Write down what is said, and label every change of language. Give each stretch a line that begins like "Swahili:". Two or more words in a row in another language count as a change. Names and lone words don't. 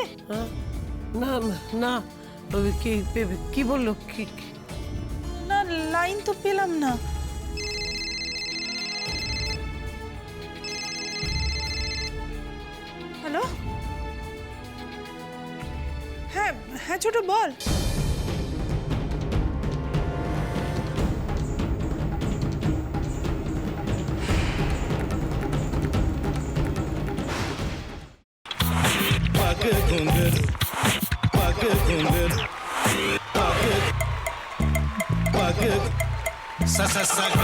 Bangla: হ্যাঁ? না না, ওই কি বললো? না, লাইন তো পেলাম না। হ্যালো, হ্যাঁ হ্যাঁ ছোট, বল।
Hindi: पग घुंघर पग घुंघर पग सा सा सा ग